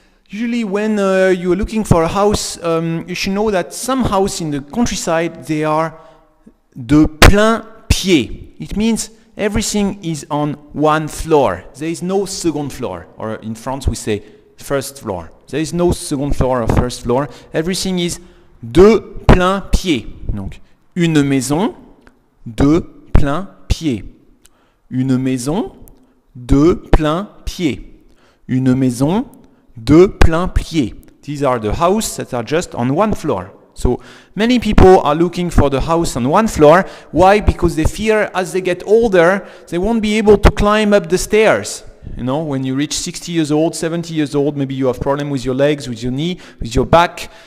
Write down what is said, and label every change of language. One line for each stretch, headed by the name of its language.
English: Usually when you are looking for a house, you should know that some houses in the countryside, they are de plein pied. It means everything is on one floor. There is no second floor, or in France we say first floor. There is no second floor or first floor. Everything is de plein pied.
French: Donc, une maison de plein pied. Une maison de plein pied. Une maison de plein pied.
English: These are the houses that are just on one floor. So many people are looking for the house on one floor. Why? Because they fear as they get older, they won't be able to climb up the stairs. You know, when you reach 60 years old, 70 years old, maybe you have problem with your legs, with your knee, with your back.